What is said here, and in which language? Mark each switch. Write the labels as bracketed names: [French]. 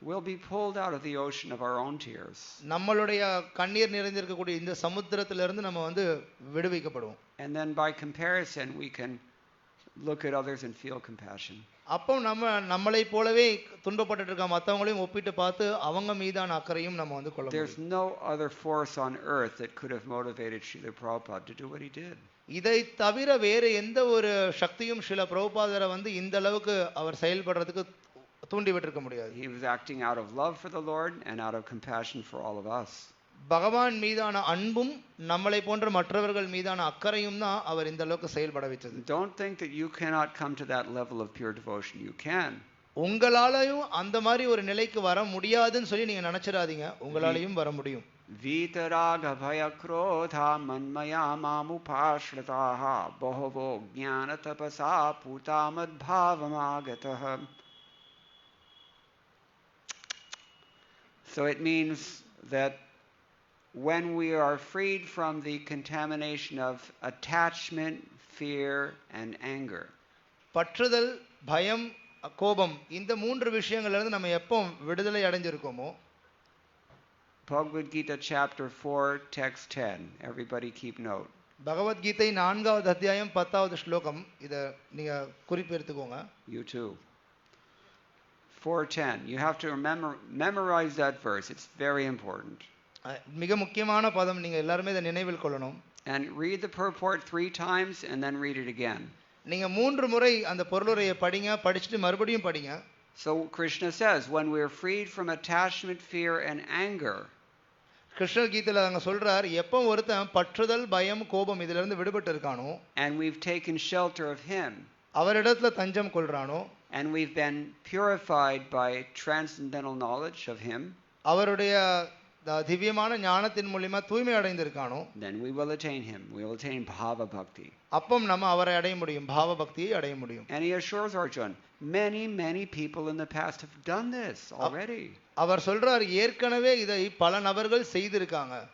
[English] We'll be pulled out of the ocean of our own tears. [Tamil] நம்மளுடைய கண்ணீர் நிறைந்திருக்கக்கூடிய இந்த சமுத்திரத்தில இருந்து நம்ம வந்து விடுவிக்கப்படுவோம். [English] And then by comparison we can look at others and feel compassion. [Tamil] அப்போ நம்மளை போலவே துன்பப்பட்டுட்டு இருக்க மத்தவங்களையும் ஒப்பிட்டு பார்த்து அவங்க மீதான அக்கறையும் நம்ம வந்து கொள்ள முடியும். [English] There's no other force on earth that could have motivated Srila Prabhupada to do what he did. [Tamil] இதை தவிர வேற எந்த ஒரு சக்தியும் ஸ்ரீல பிரபுபாதரை வந்து இந்த அளவுக்கு அவர் செயல்படுறதுக்கு தூண்டி விட்டிருக்க முடியாது. [English] He was acting out of love for the Lord and out of compassion for all of us. [Tamil] பகவான் மீதான அன்பும் நம்மளை போன்ற மற்றவர்கள் மீதான அக்கறையும் தான் அவர் இந்த அளவுக்கு செயல்பட வைத்தது. [English] Don't think that you cannot come to that level of pure devotion. You can. [Tamil] உங்களாலயும் அந்த மாதிரி ஒரு நிலைக்கு வர முடியாதுன்னு சொல்லி நீங்க நினைச்சிடாதீங்க. உங்களாலயும் வர முடியும். [Sanskrit] Vitaraga bhaya krodha manmaya mamupashritaha bahavo jnana tapasa putamad bhavamagatah. [English] So it means that when we are freed from the contamination of attachment, fear and anger. [Tamil] பற்றுதல், பயம், கோபம் இந்த மூன்று விஷயங்கள்ல இருந்து நம்ம எப்போ விடுதலை அடைஞ்சிருக்கோமோ [English] Bhagavad Gita chapter 4 text 10. Everybody keep note. [Tamil] Bhagavad Gita 4வது அத்தியாயம் 10வது ஸ்லோகம் இத நீங்க குறிப்பு எடுத்துக்கோங்க. [English] You too. 4:10. You have to memorize that verse. It's very important. [Tamil] மிக முக்கியமான பதம், நீங்க எல்லாரும் இத நினைவில் கொள்ளணும். [English] And read the purport 3 times and then read it again. [Tamil] நீங்க 3 முறை அந்த பொருளுரையை படிங்க, படிச்சிட்டு மறுபடியும் படிங்க. [English] So Krishna says when we are freed from attachment, fear and anger. [Tamil] கிருஷ்ணர் கீதையில அங்க சொல்றார், எப்போ ஒருத்தன் பற்றுதல், பயம், கோபம் இதில இருந்து விடுபட்டு இருக்கானோ, [English] and we've taken shelter of him, [Tamil] அவரிடத்துல தஞ்சம் கொள்றானோ, [English] and we've been purified by transcendental knowledge of him, [Tamil] அவருடைய திவ்யமான ஞானத்தின் மூலமா தூய்மை அடைந்திருக்கானோ, [English] then we will attain him. We will attain bhava bhakti. [Tamil] அப்போ நம்ம அவரை அடைய முடியும், பாவ பக்தியை அடைய முடியும். [English] And he assures Arjuna, many people in the past have done this already. [Tamil] அவர் சொல்றார், ஏற்கனவே இதை பல நபர்கள் செய்திருக்காங்க.